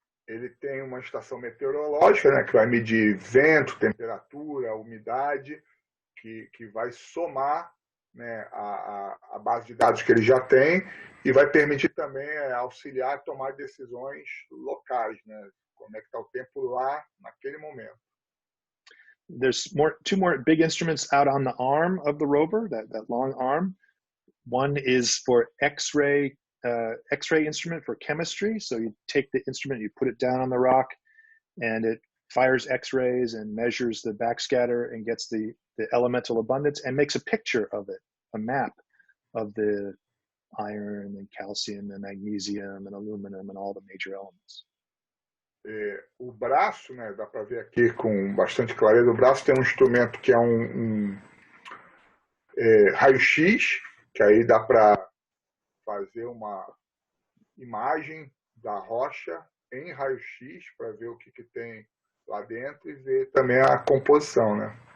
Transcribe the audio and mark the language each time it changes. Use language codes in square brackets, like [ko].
[pt] Ele tem uma estação meteorológica, né, que vai medir vento, temperatura, umidade, que vai somar, né, a base de dados que ele já tem e vai permitir também auxiliar a tomar decisões locais, né? Como é que está o tempo lá naquele momento. [en] There's two more big instruments out on the arm of the rover, that long arm. One is for X-ray instrument for chemistry. So you take the instrument, you put it down on the rock, and it fires X-rays and measures the backscatter and gets the elemental abundance and makes a picture of it, a map of the iron and calcium and magnesium and aluminum and all the major elements. [pt] O braço, né, dá para ver aqui com bastante clareza, o braço tem um instrumento que é raio-x, que aí dá para fazer uma imagem da rocha em raio-x para ver o que tem lá dentro e ver também a composição, né?